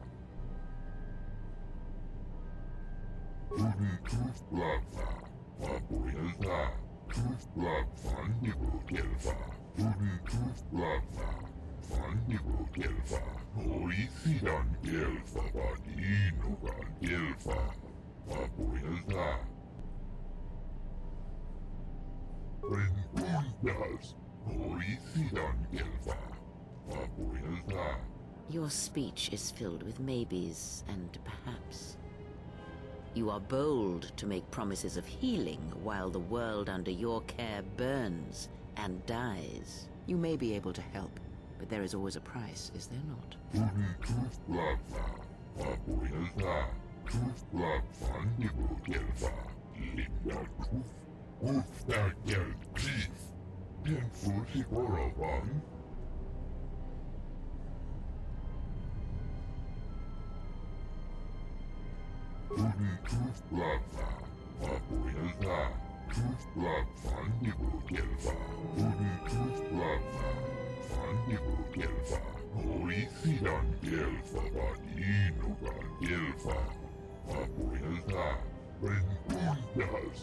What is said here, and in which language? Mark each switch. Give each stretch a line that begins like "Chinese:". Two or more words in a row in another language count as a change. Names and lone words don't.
English: Udi Tuflava, Vabuelda, Tuflav Vandigo Delva, Udi Tuflava, Vandigo Delva, Oi Sidan Delva Vadinoga Delva, Vabuelda. Rengundas, Oi Sidan Delva, Vabuelda. Your speech is filled with maybes and perhaps. You are bold to make promises of healing while the world under your care burns and dies. You may be able to help, but there is always a price, is there not? Tuflava, Vabuelda, Tuflav Vandigo Delva, Linda Tuf. Ufta Gel Chief, Den Fusiborovan. Udi Tuflava, Vabuelda, Tuflav Vandigo Delva, Udi Tuflava, Vandigo Delva, Oi Sidan Delva Vadinoga Delva, Vabuelda, Rengundas.